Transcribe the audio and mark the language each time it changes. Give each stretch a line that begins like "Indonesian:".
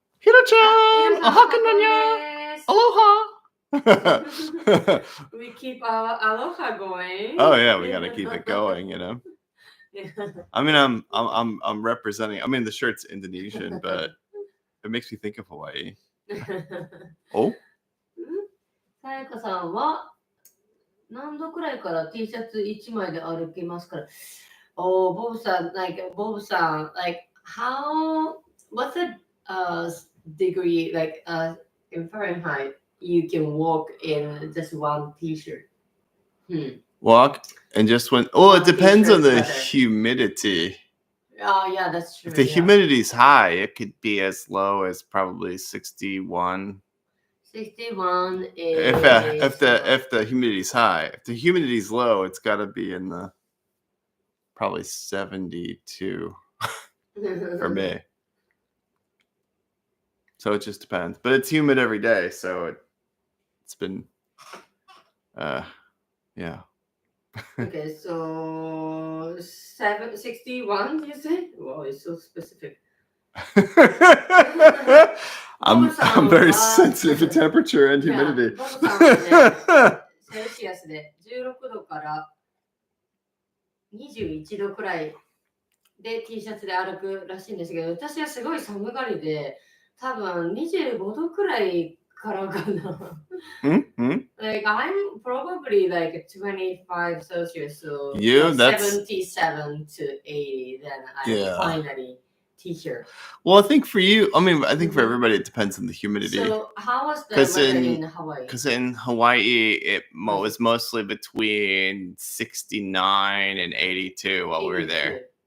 English: Hiro-chan! Ohaka Aloha! We keep our aloha going. Oh yeah, we got to keep it going, I mean, I'm representing. I mean, the shirt's Indonesian, but it makes me think of Hawaii. Oh.
Japanese: さやかさんは何度くらいから T シャツ1枚で歩きますから。
English: Oh, Bobさん, like how, what's the degree, like in Fahrenheit, you can walk in just one T-shirt? Walk and just when, it depends on the humidity. Oh, yeah, that's true. If the yeah. humidity's high, it could be as low as probably 61. 61 If is. the humidity's high, if the humidity's low, it's got to be in the probably 72 for me. So it just depends. But it's humid every day, so it's been yeah. Okay, so 61, you say? Wow, it's so specific. I'm very sensitive to temperature and humidity.
Japanese: ボブさんはね、セルシアスで16度から21度くらいで T シャツで歩くらしいんですけど、私はすごい寒がりで、多分25度くらいからかな。
English: Like I'm probably like 25 Celsius, so like 77 to 80, then I finally T-shirt. Well, I think for you, I think for everybody, it depends on the humidity. So how was the weather in Hawaii? Because in Hawaii, it was mostly between 69 and 82 while we were there.